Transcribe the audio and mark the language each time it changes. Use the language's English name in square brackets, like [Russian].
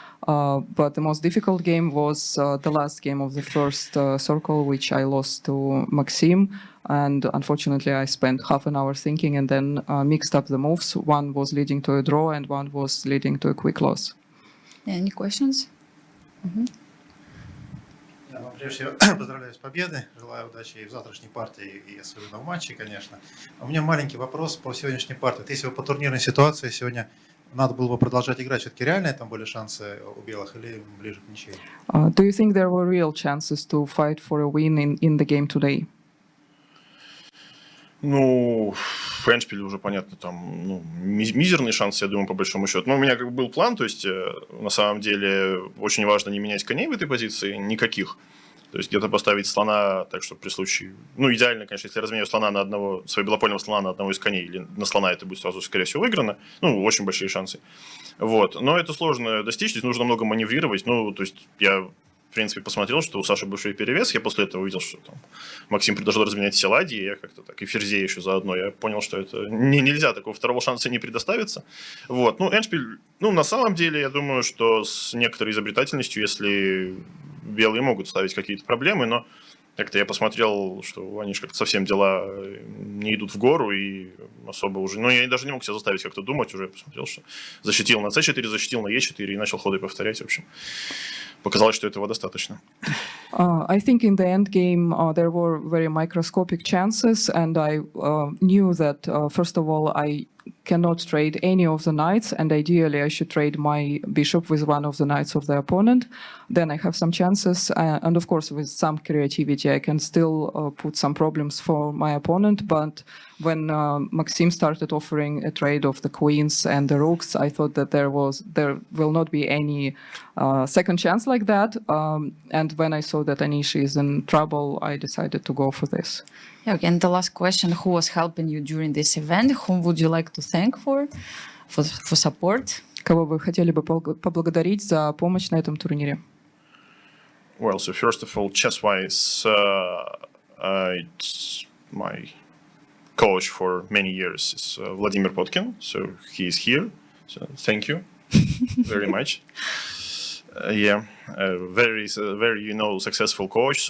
[English] But the most difficult game was the last game of the first circle, which I lost to Maxim. And unfortunately, I spent half an hour thinking and then mixed up the moves. One was leading to a draw and one was leading to a quick loss. Any questions? [Russian] Я вам прежде всего поздравляю с победой, желаю удачи и в завтрашней партии, и особенно в матче, конечно. У меня маленький вопрос по сегодняшней партии. Вот если бы по турнирной ситуации сегодня надо было бы продолжать играть, все-таки реальные там были шансы у белых или ближе к ничьей? [English] Do you think there were real chances to fight for a win in the game today? [Russian] Ну, в эндшпиле уже, понятно, там ну, мизерный шанс, я думаю, по большому счету. Но у меня как бы был план, то есть, на самом деле, очень важно не менять коней в этой позиции, никаких. То есть где-то поставить слона так, чтобы при случае... Ну, идеально, конечно, если я разменяю слона на одного, своего белопольного слона на одного из коней, или на слона это будет сразу, скорее всего, выиграно. Ну, очень большие шансы. Вот. Но это сложно достичь, здесь нужно много маневрировать. Ну, то есть я, в принципе, посмотрел, что у Саши большой перевес. Я после этого увидел, что там Максим предложил разменять все ладьи, и я как-то так, и ферзей еще заодно. Я понял, что это нельзя, такого второго шанса не предоставится. Вот. Ну, эндшпиль, ну, на самом деле, я думаю, что с некоторой изобретательностью, если... белые могут ставить какие-то проблемы, но как-то я посмотрел, что у Аниш как-то совсем дела не идут в гору, и особо уже... Ну, я даже не мог себя заставить как-то думать, уже посмотрел, что защитил на c4, защитил на e4, и начал ходы повторять, в общем. показалось, что этого достаточно. [English] I think in the end game there were very microscopic chances, and I knew that first of all I cannot trade any of the knights, and ideally I should trade my bishop with one of the knights of the opponent. Then I have some chances, and of course with some creativity I can still put some problems for my opponent. But when Maxim started offering a trade of the queens and the rooks, I thought that there will not be any second chance like that. And when I saw that Anish is in trouble, I decided to go for this. Yeah, okay, and the last question, who was helping you during this event? Whom would you like to thank for support? [Russian] Кого вы хотели бы поблагодарить за помощь на этом турнире? [English] Well, so first of all, chess-wise, it's my coach for many years is Vladimir Potkin, so he is here. So thank you very much. Very successful coach.